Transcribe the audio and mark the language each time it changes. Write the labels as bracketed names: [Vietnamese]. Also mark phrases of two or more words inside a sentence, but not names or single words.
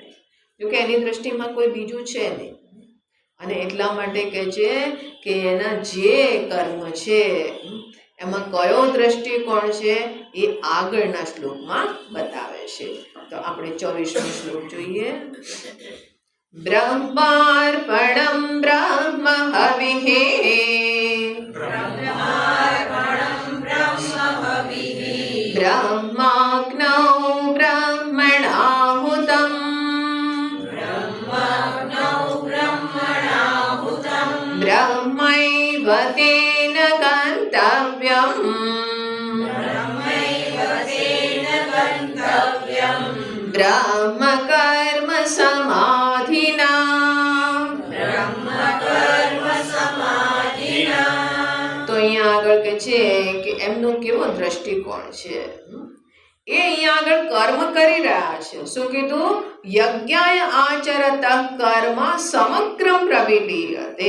[Gujarati] જોકે એની દ્રષ્ટિમાં કોઈ બીજું છે નહીં, અને એટલા માટે કહે છે કે એના જે કર્મ છે એમાં કયો દ્રષ્ટિકોણ છે એ આગળના શ્લોકમાં બતાવે છે. તો આપણે 24મો શ્લોક જોઈએ. [Sanskrit] ब्रह्मार्पणं ब्रह्म हविः, ब्रह्माग्नौ ब्रह्मणाहुतं, ब्रह्मैव तेन गन्तव्यम्, ब्रह्म कर्म समाधिना. [Gujarati] તો અહીંયા આગળ કે છે કે એમનો કેવો દ્રષ્ટિકોણ છે, એ અહીંયા આગળ કર્મ કરી રહ્યા છે. શું કીધું? [Sanskrit] યજ્ઞાય આચરત કર્મ સમગ્રમ પ્રવિલીયતે.